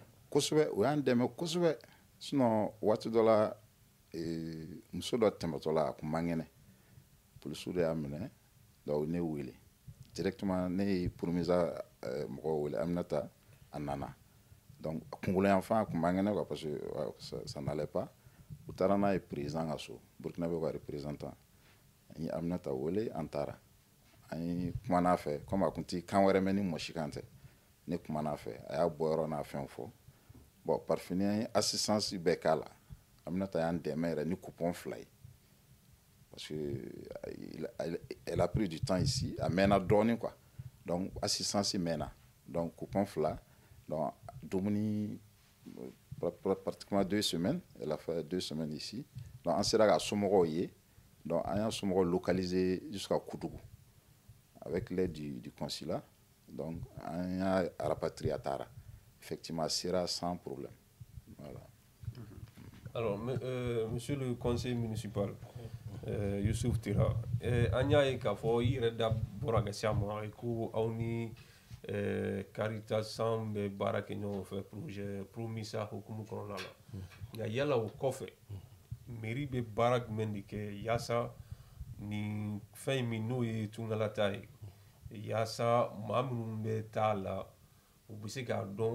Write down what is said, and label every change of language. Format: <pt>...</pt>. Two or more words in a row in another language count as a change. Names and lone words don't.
<bm>kosɛbɛ o y'an dɛmɛ kosɛbɛ sinon waati dɔ la muso dɔ tɛmɛtɔ la a kun man kɛnɛ polisiw de y'a minɛ donc ne wele directement ne ye promisa mɔgɔw wele Aminata a nana donc kunkolo yanfan a kun man kɛnɛ</bm> <fr>quoi parce que ça n'allait pas</fr> <bm>u taara n'a ye président ka so Burkina bɛ ka représentant an ye Aminata wele an taara an ye kuma n'a fɛ comme a kun ti kan wɛrɛ mɛn ni mɔsi kan tɛ ne kuma n'a fɛ a y'a bɔ yɔrɔ n'a fɛn fɔ bon</bm> <fr>par fini</fr> <bm>an ye assistance bɛɛ k'a la Aminata y'an dɛmɛ yɛrɛ ni coupon 2 ye parce</bm> <fr>que elle a pris du temps ici</fr> <bm>a mɛnna dɔɔnin</bm> <fr>quoi donc</fr> <bm>assistance mɛnna</bm> <fr>donc coupon 2 donc dumuni pratiquement 2 semaines elle a fait 2 semaines ici donc</fr> <bm>an sera ka somɔgɔw ye</bm> <fr>donc</fr> <bm>an y'a somɔgɔw localiser</bm> <fr>jusqu'à Koudougou avec l'aide du consulat donc</fr> <bm>an y'a rapatrier</bm> <fr>à Tara effectivement sera sans problème voilà. Alors monsieur le conseiller municipal</fr> <bm>Youssouf Tera an y'a ye k'a fɔ i yɛrɛ da bɔra ka s'a ma ko aw ni Caritas an bɛ baara kɛ ɲɔgɔn fɛ projet Promisa hukumu kɔnɔna la nka yala o kɔfɛ mairie bɛ baara jumɛn de kɛ yaasa nin fɛn min n'o ye tungalata ye yaasa maa minnu bɛ taa la u bɛ se k'a dɔn</bm>